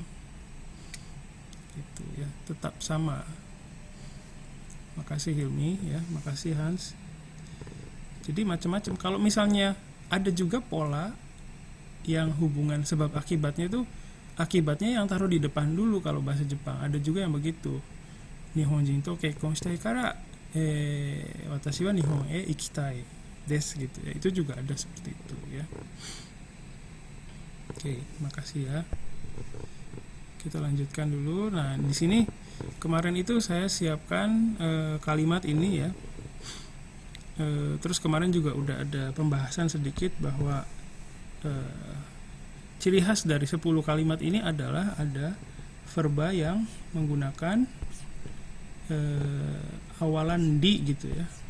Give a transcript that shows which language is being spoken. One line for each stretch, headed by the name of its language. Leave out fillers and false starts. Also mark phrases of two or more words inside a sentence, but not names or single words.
Indonesian: Gitu ya, tetap sama. Makasih Hilmi ya, makasih Hans. Jadi macam-macam. Kalau misalnya ada juga pola yang hubungan sebab akibatnya itu akibatnya yang taruh di depan dulu kalau bahasa Jepang. Ada juga yang begitu.
Japanese: 日本人と結婚したいから私は日本へ行きたいです
Indonesian: gitu ya. Itu juga ada seperti itu ya. Oke, makasih ya. Kita lanjutkan dulu. Nah, di sini kemarin itu saya siapkan kalimat ini ya. Terus kemarin juga udah ada pembahasan sedikit bahwa ciri khas dari 10 kalimat ini adalah ada verba yang menggunakan awalan di gitu ya.